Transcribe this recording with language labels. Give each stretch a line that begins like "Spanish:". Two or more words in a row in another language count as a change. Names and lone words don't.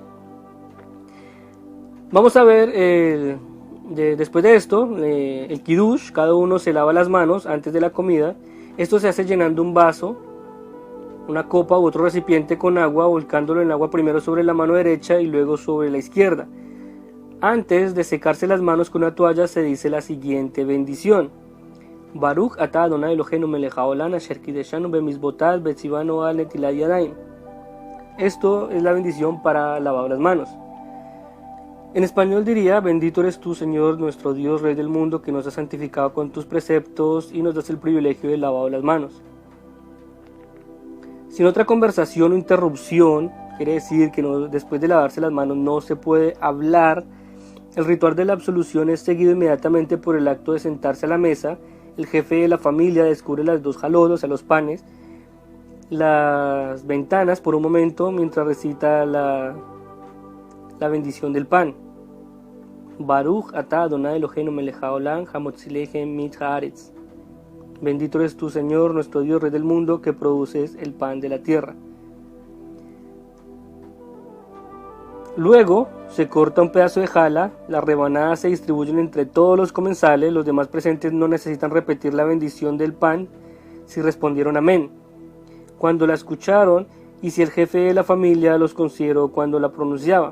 Spanish: Vamos a ver, después de esto, el Kiddush, cada uno se lava las manos antes de la comida. Esto se hace llenando un vaso, una copa u otro recipiente con agua, volcándolo en agua primero sobre la mano derecha y luego sobre la izquierda. Antes de secarse las manos con una toalla se dice la siguiente bendición:
Hebrew: ברוך אתה אדוני אלוהינו מלך העולם אשר קדשנו במצוותיו וציוונו על נטילת ידיים.
Spanish: Esto es la bendición para lavar las manos. En español diría: bendito eres tú, Señor, nuestro Dios, Rey del mundo, que nos has santificado con tus preceptos y nos das el privilegio de lavar las manos. Sin otra conversación o interrupción, quiere decir que después de lavarse las manos no se puede hablar. El ritual de la absolución es seguido inmediatamente por el acto de sentarse a la mesa. El jefe de la familia descubre las dos halot, o sea los panes, las ventanas por un momento mientras recita la bendición del pan.
Hebrew: ברוך אתה אדוני אלוהינו מלך העולם המוציא לחם מן הארץ.
Spanish: Bendito eres tú, Señor, nuestro Dios, Rey del mundo, que produces el pan de la tierra. Luego se corta un pedazo de jala, las rebanadas se distribuyen entre todos los comensales, los demás presentes no necesitan repetir la bendición del pan si respondieron amén cuando la escucharon y si el jefe de la familia los consideró cuando la pronunciaba.